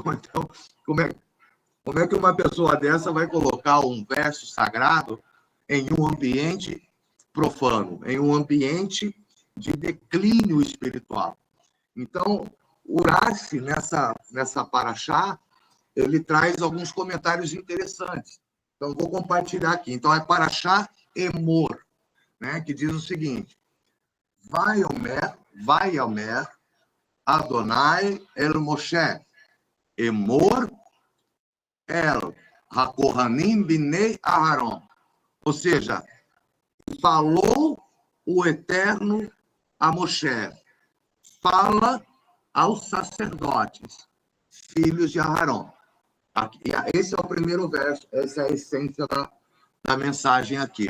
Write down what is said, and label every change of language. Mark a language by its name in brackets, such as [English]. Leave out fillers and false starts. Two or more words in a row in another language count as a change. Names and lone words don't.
[Portuguese] Então, como é que uma pessoa dessa vai colocar um verso sagrado em um ambiente profano, em um ambiente de declínio espiritual? Então, o Urashi, nessa paraxá, ele traz alguns comentários interessantes. Então, vou compartilhar aqui. Então, é paraxá Emor, né, que diz o seguinte: [Hebrew] ויאמר ה' אל משה, אמר אל הכהנים בני אהרן. [Portuguese] Ou seja, falou o Eterno a Moshe, fala aos sacerdotes, filhos de Aharon. Esse é o primeiro verso, essa é a essência da mensagem aqui.